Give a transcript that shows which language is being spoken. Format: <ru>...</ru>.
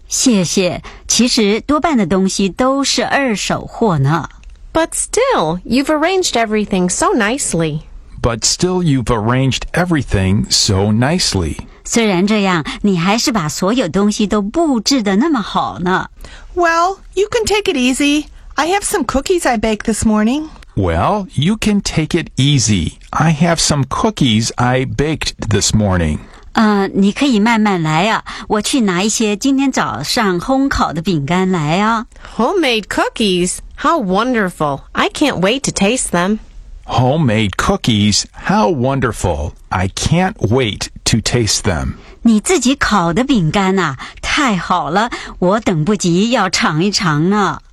<zh>谢谢，其实多半的东西都是二手货呢。</zh> <en>But still, you've arranged everything so nicely. But still, you've arranged everything so nicely.</en> <zh>虽然这样，你还是把所有东西都布置得那么好呢。</zh> <en>Well, you can take it easy. I have some cookies I baked this morning. Well, you can take it easy. I have some cookies I baked this morning.</en> <zh>你可以慢慢来啊。我去拿一些今天早上烘烤的饼干来啊。</zh> <en>Homemade cookies? How wonderful. I can't wait to taste them. Homemade cookies? How wonderful. I can't wait. To taste them.</en> <zh>你自己烤的饼干啊，太好了，我等不及要尝一尝呢。</zh>